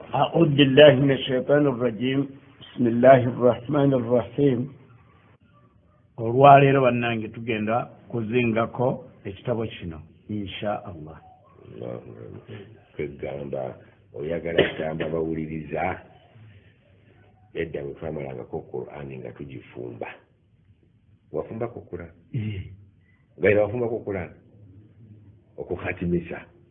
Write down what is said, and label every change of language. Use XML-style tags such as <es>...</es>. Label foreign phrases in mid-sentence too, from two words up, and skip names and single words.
<ar>أعوذ بالله من الشيطان الرجيم بسم الله الرحمن الرحيم</ar> <lg>olwaleero bannange tugenda kuzingako ekitabo kino</lg> <ar>insha allah</ar> <lg>kwegamba oyagala kugamba bawuliriza edda bwe twamalangako Qur'ani nga tugifumba wafumbako Qur'ani ngaira wafumbako Qur'ani okukhatimisa</lg>